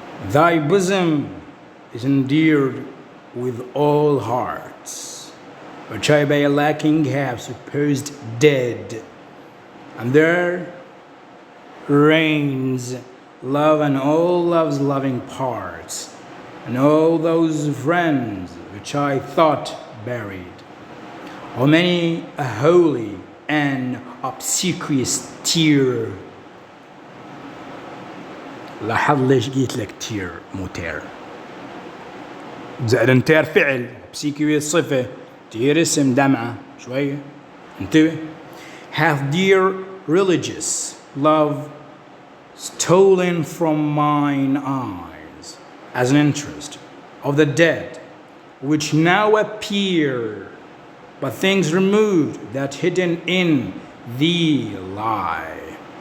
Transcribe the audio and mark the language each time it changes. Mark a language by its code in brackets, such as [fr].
[en] Thy bosom is endeared with all hearts, which I by lacking have supposed dead, and there reigns love and all love's loving parts, and all those friends which I thought buried. How many a holy and obsequious tear. [ar] لاحظ ليش قلت لك تير مو تير. زائد انتير فعل، obsequious صفة، تير اسم دمعة، شوية انتبه. [en] Hath dear religious love stolen from mine eyes as an interest of the dead, which now appear, but things removed that hidden in thee lie.